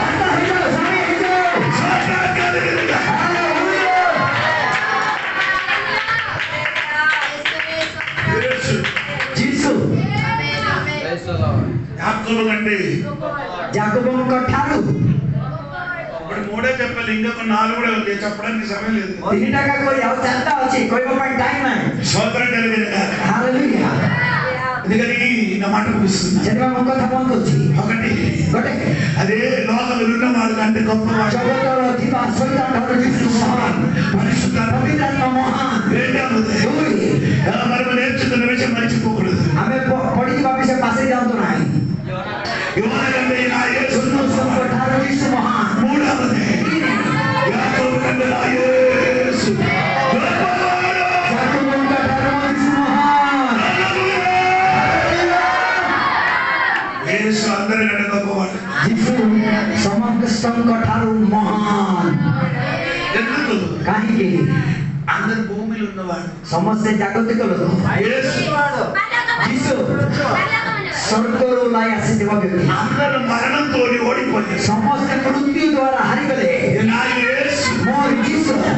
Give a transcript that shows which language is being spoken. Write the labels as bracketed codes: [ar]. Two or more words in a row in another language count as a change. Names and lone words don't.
[te] సాతాను కలిగిన యేసు యాకోబు కంటే [or] జాకబోଙ୍କ ଠାରୁ [te] ఇప్పుడు మూడే చెప్పాలి ఇంకొక 4 కూడా ఉంది చెప్పడానికి సమయం లేదు [or] 3ଟା କହି ଆଉ 4ଟା ଅଛି କହିବା ପାଇଁ ଟାଇମ୍ ନାହିଁ। [te] స్తోత్రం కలిగిన [or] ହାଲେଲୁୟା। [te] అందుకని నా మాట ముగిస్తున్నా [or] ସେଥିପାଇଁ ମୋ କଥା ବନ୍ଦ କରୁଛି। [te] ఒకటి [or] ଗୋଟେ [te] అదే లోకంలో ఉన్న వాళ్ళ కంటే గొప్ప [or] ଜଗତର ଥିବା ଶୈତାନଠାରୁ ଯୀଶୁ ମହାନ, [te] పరిశుద్ధ [or] ପବିତ୍ରାତ୍ମା ମହାନ। [te] రెండవది [or] ଦୁଇ [te] మనం నేర్చుకున్న విషయం మర్చిపోకూడదు [or] ଆମେ ପଢିଯିବା ବିଷୟ ପାଶେଇ ଯାଆନ୍ତୁ ନାହିଁ। [te] యోహానంటే నా యేసు [or] ସମସ୍ତଙ୍କ ଠାରୁ ଯୀଶୁ ମହାନ। [te] మూడవది యాకోబు కంటే నా యేసు గొప్పవాడు. [or] ଜାକବଙ୍କ ଠାରୁ ଯୀଶు ମହାନ। [te] యేసు అందరికంటే గొప్పవాడు [or] ଯୀଶୁ ସମସ୍ତଙ୍କ ଠାରୁ ମହାନ। [te] ఎందుకు [or] କାହିଁକି? [te] అందరు భూమిలో ఉన్నవాడు [or] ସମସ୍ତେ ଜାଗତିକ ଲୋକ। [te] యేసు [or] ଯୀଶୁ ସ୍ୱର୍ଗରୁ ଓହ୍ଲାଇ ଆସିଥିବା ବ୍ୟକ୍ତି। [te] అందరు మరణంతో ఓడిపోయారు [or] ସମସ୍ତେ ମୃତ୍ୟୁ ଦ୍ୱାରା ହାରିଗଲେ। [te] నా యేసు [or] ମୋର ଯୀଶୁ